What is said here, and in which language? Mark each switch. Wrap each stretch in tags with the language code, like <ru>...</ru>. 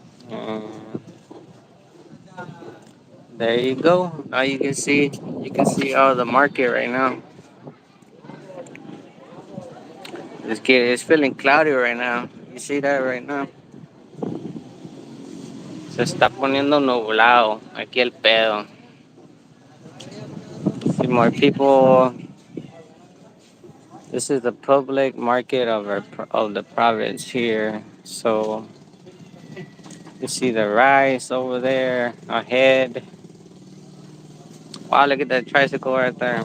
<en>And there you go. Now you can see all the market right now. It's feeling cloudy right now. You see that right now?</en> <es>Se está poniendo nublado aquí el pedo.</es> <en>See more people. This is the public market of the province here. So you see the rice over there ahead. Wow, look at that tricycle right there.</en>